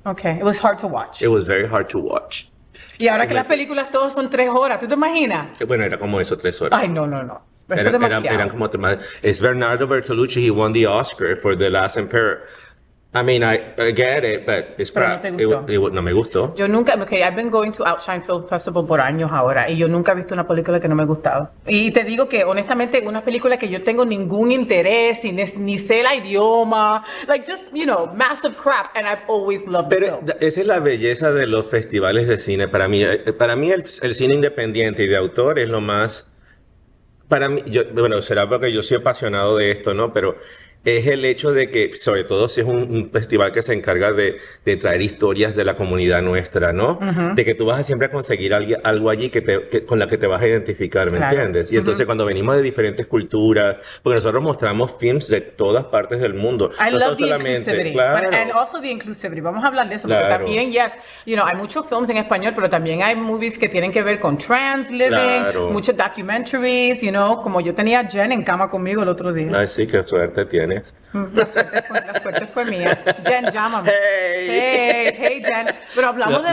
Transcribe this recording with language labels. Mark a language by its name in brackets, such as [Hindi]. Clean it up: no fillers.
[English] Okay, it was hard to watch. It was very hard to watch. [Spanish] Y ahora que las películas todas son 3 horas, ¿tú te imaginas? Bueno, era como eso, 3 horas. Ay, no. Eso es demasiado. Eran como es Bernardo Bertolucci. [English] He won the Oscar for The Last Emperor. I mean, I get it, but it's crap. [Spanish] No me gustó. Yo nunca, [English] I've been going to Outshine Film Festival [Spanish] por años ahora y yo nunca he visto una película que no me ha gustado. Y te digo que honestamente una película que yo tengo ningún interés y ni sé el idioma, [English] like just, massive crap, and I've always loved the film. [Spanish] Pero esa es la belleza de los festivales de cine. Para mí el cine independiente y de autor es lo más. Para mí, será porque yo soy apasionado de esto, ¿no? Pero es el hecho de que, sobre todo si es un festival que se encarga de traer historias de la comunidad nuestra, ¿no? De que tú vas a siempre a conseguir algo allí con la que te vas a identificar, ¿me entiendes? Y entonces cuando venimos de diferentes culturas, porque nosotros mostramos films de todas partes del mundo. [English] I love the inclusivity, and also the inclusivity. [Spanish] Vamos a hablar de eso, porque también, hay muchos films en español, pero también hay movies que tienen que ver con [English] trans living, [Spanish] muchos documentaries, como yo tenía a Jen en cama conmigo el otro día. Ay, sí, qué suerte tienes. La suerte fue mía. Jen, llámame. Hey, Jen. Pero hablamos de...